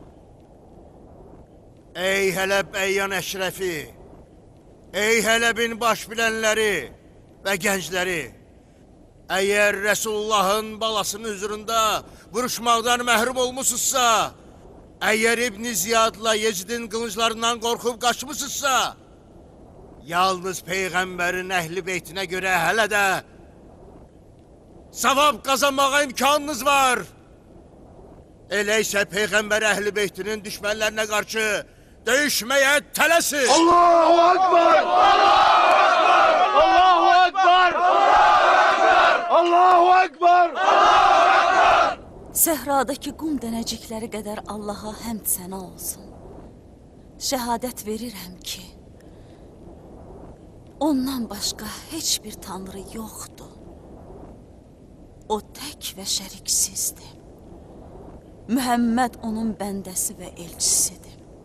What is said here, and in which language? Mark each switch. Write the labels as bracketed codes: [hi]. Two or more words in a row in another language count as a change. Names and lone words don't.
[az] Ey Hələb əyyan əşrəfi, ey Hələbin baş bilənləri və gəncləri, əgər Resulullahın balasının hüzurunda vuruşmaqdan məhrum olmuşsuzsa, əgər İbn Ziyadla Yecidin qılınclarından qorxub qaçmışsızsa, yalnız Peyğəmbərin əhli beytinə görə hələ də savab qazanmağa imkanınız var. Elə isə Peyğəmbər əhli beytinin düşmənlərinə qarşı döyüşməyə tələsin. [ar] Allahu Akbar! Allahu Akbar! Allahu Akbar! [az] Səhradakı qum dənəcikləri qədər Allaha həmd sənə olsun. Şəhadət verirəm ki, ondan başqa heç bir tanrı yoxdur. O tək və şəriksizdir. Mühəmməd onun bəndəsi və elçisidir.